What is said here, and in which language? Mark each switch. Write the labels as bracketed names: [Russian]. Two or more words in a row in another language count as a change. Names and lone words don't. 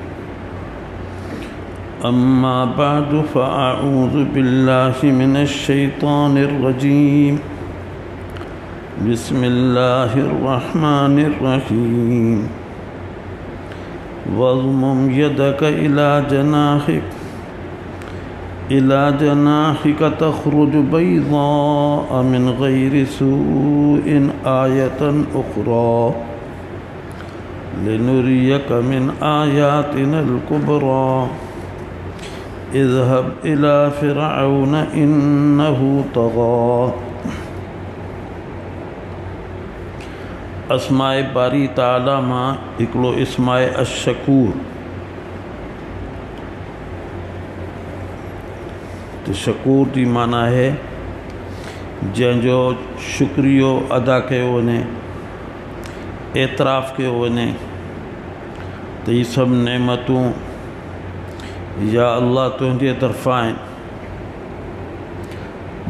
[Arabic] أما بعد فأعوذ بالله من الشيطان الرجيم. بسم الله الرحمن الرحيم. واضمم يدك إلى جناحك تخرج بيضاء من غير سوء آية أخرى لنريك من آياتنا الكبرى. اذهب إلى فرعون إنه طغى. [Sindhi] अस्माए बारी ताला मां हिकिड़ो इस्माए अशकूर। तो शकूर जी माना है जंहिंजो शुक्रियो अदा कयो वञे, एतराफ़ कयो वञे त ये सभु नेमतूं या अल्लाह तुंहिंजे तरफ़ां आहिनि।